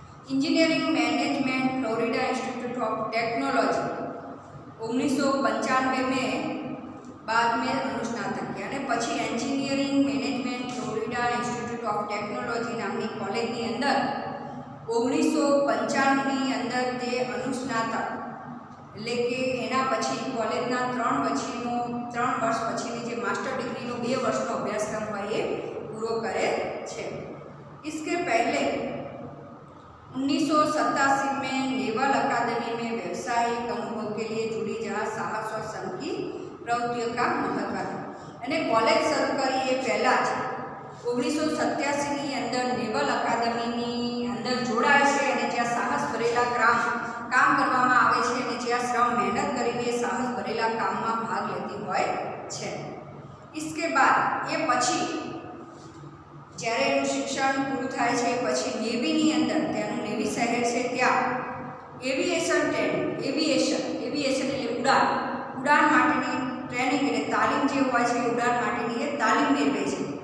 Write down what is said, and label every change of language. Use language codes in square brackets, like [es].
[hi] Engineering management Florida institute of technology 1995 में बाद में अनुस्नातक किया [gu] અને પછી engineering management Florida institute of technology નામની કોલેજની અંદર 1995ની અંદર તે અનુસ્નાતક એટલે કે એના પછી કોલેજના 3 વર્ષ પછીની જે માસ્ટર ડિગ્રીનો 2 વર્ષનો અભ્યાસક્રમ હોય એ પૂરો કરે છે. [hi] इसके पहले 1987 में नेवल अकादमी में व्यावसायिक अनुभव के लिए जुड़ी जहाँ साहस और संघ की प्रवृत्तियों का महत्व था. [gu] અને કોલેજ શરૂ કરી એ પહેલાં જ 1987ની અંદર નેવલ અકાદમીની અંદર જોડાય છે અને જ્યાં સાહસ ભરેલા કામ કરવામાં આવે છે અને જ્યાં શ્રમ મહેનત કરીને સાહસ ભરેલા કામમાં ભાગ લેતી હોય છે. [hi] इसके बाद [gu] એ પછી જ્યારે એનું શિક્ષણ પૂરું થાય છે પછી નેવીની અંદર, ત્યાંનું નેવી શહેર છે ત્યાં એવિએશન ટ્રેનિંગ, એવિએશન એટલે ઉડાન માટેની ટ્રેનિંગ એટલે તાલીમ જે હોય છે ઉડાન માટેની એ તાલીમ મેળવે છે.